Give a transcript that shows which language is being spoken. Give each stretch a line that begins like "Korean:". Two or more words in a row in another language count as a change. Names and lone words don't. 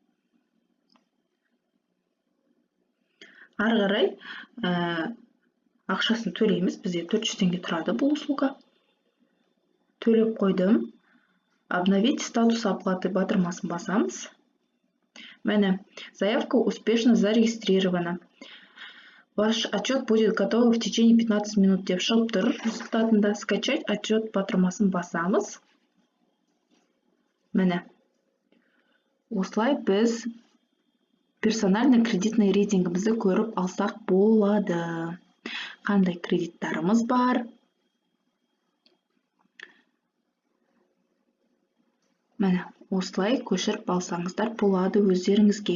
Kazakh: Ары қарай ақшасын төлейміз. Бізде 400 теңге тұрады бұл услуга. Төлеп қойдым.
Russian: Обновить статус оплаты
Kazakh: батырмасын басамыз.
Russian: Міне, заявка успешно зарегистрирована. Ваш отчет будет готов в течение 15 минут
Kazakh: деп шығып тұр. Результатында
Russian: скачать отчет
Kazakh: батырмасын басамыз. Міне осылай біз
Russian: персональный кредитный
Kazakh: рейтингімізді көріп алсақ болады. Қандай кредиттарымыз бар? Міне осылай көшіріп алсаңыздар болады өздеріңізге.